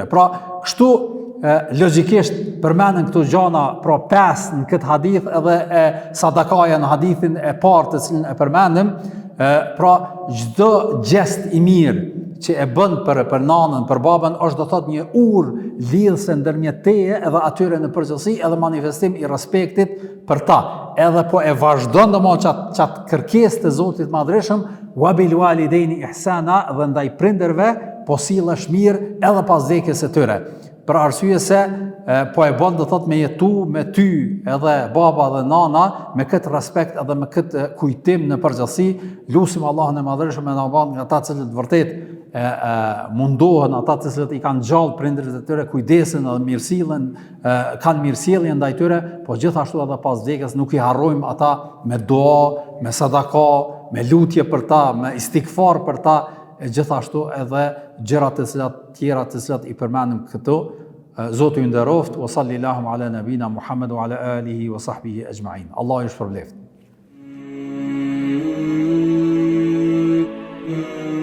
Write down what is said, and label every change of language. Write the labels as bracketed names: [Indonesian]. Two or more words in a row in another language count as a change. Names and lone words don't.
[Albanian] Pra, kështu logjikisht përmenden këto gjana, pra 5 në këtë hadith edhe sadakaja në hadithin e parë të cilin e përmendim, pra çdo gjest i mirë që e bën për nanën, për babën, është do thot një urë lidhëse ndërmjet teje edhe atyre në përgjithësi, edhe manifestim i respektit për ta. Edhe po e vazhdon domosht qatë kërkesë të Zotit Madhreshëm, [Arabic] وبالوالدين إحسانا, [Albanian] dhe ndaj prindërve po sillesh mirë edhe pas vdekjes së tyre. Për arsye se po e bën do thot me jetu me ty edhe baba dhe nana me këtë respekt edhe me këtë kujtim në përgjithësi. Lutim Allahun e Madhreshëm na bën nga ata që vërtet mundohen, ata të cilët i kanë gjallë prindërit e tyre, kujdesin edhe mirësillen, kanë mirësjellje ndaj tyre, po gjithashtu edhe pas vdekjes nuk i harrojmë ata me dua, me sadaka, me lutje për ta, me istikfar për ta, e gjithashtu edhe gjërat të tjera të cilat i përmendim këtu. Zoti ju nderoft, [Arabic] وصلى الله على نبينا محمد وعلى آله وصحبه أجمعين. [Albanian] Allah ju shpërbleft.